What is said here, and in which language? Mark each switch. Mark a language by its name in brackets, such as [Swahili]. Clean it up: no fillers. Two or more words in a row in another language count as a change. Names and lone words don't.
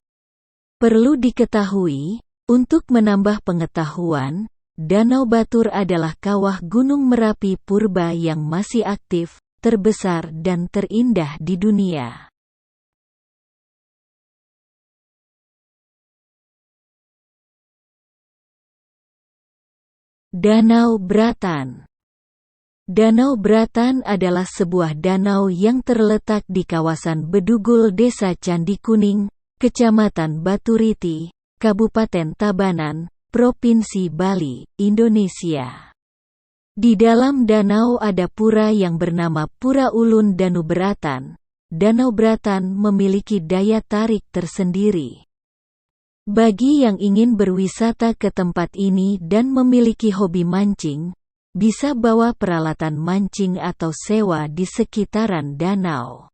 [Indonesian] Perlu diketahui, untuk menambah pengetahuan, Danau Batur adalah kawah Gunung Merapi purba yang masih aktif, terbesar dan terindah di dunia. Danau Bratan. Danau Bratan adalah sebuah danau yang terletak di kawasan Bedugul Desa Candi Kuning, Kecamatan Baturiti, Kabupaten Tabanan, Provinsi Bali, Indonesia. Di dalam danau ada pura yang bernama Pura Ulun Danu Beratan. Danau Bratan memiliki daya tarik tersendiri. Bagi yang ingin berwisata ke tempat ini dan memiliki hobi mancing, bisa bawa peralatan mancing atau sewa di sekitaran danau.